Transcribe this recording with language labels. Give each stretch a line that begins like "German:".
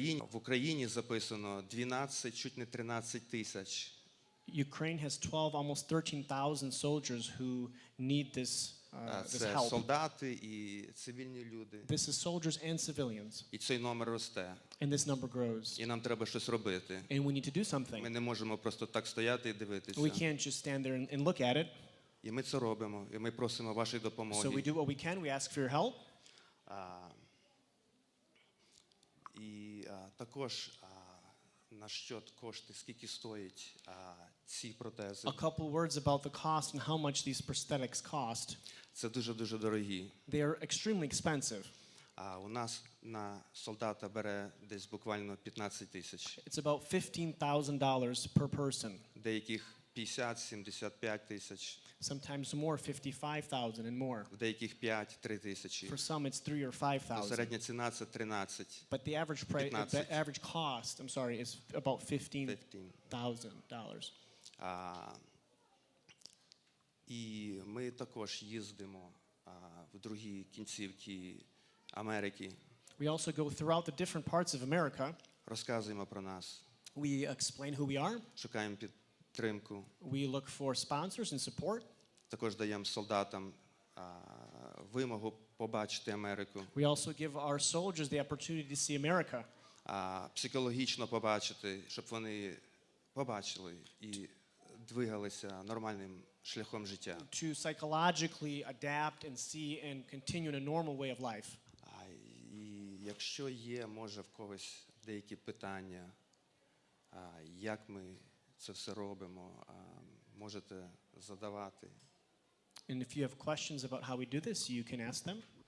Ukrainian: В Україні записано 12, чуть не 13 тисяч.
English: Ukraine has 12, almost 13,000 soldiers who need this
Ukrainian: Це
English: help.
Ukrainian: солдати і цивільні люди.
English: This is soldiers and civilians.
Ukrainian: І цей номер росте.
English: And this number grows.
Ukrainian: І нам треба щось робити.
English: And we need to do
Ukrainian: Ми
English: something.
Ukrainian: не можемо просто так стояти і дивитися.
English: We can't just stand there and look at it.
Ukrainian: І ми це робимо, і ми просимо вашої
English: So we
Ukrainian: допомоги.
English: do what we can. We ask for your help.
Ukrainian: І також на щодо кошти, скільки стоять ці протези.
English: A couple words about the cost and how much these prosthetics cost.
Ukrainian: Це дуже дорогі.
English: They are extremely expensive.
Ukrainian: У нас на солдата бере десь буквально 15 тисяч.
English: It's about $15,000 per person.
Ukrainian: Деяких 50-75 тисяч.
English: Sometimes more, 55,000 and more.
Ukrainian: В деяких 5-3 тисячі.
English: For some, it's 3 or 5,000.
Ukrainian: Середня ціна це 13.
English: But the average price,
Ukrainian: 15.
English: the average cost, is about $15,000.
Ukrainian: І ми також їздимо в другі кінцівки Америки.
English: We also go throughout the different parts of America.
Ukrainian: Розказуємо про нас.
English: We explain who we are.
Ukrainian: Шукаємо підтримку.
English: We look for sponsors and support.
Ukrainian: Також даємо солдатам вимогу побачити Америку.
English: We also give our soldiers the opportunity to see America.
Ukrainian: Психологічно побачити, щоб вони побачили і двигалися нормальним шляхом життя.
English: To psychologically adapt and see and continue in a normal way of life.
Ukrainian: І якщо є, може, в когось деякі питання, як ми це все робимо, можете задавати.
English: And if you have questions about how we do this, you can ask them.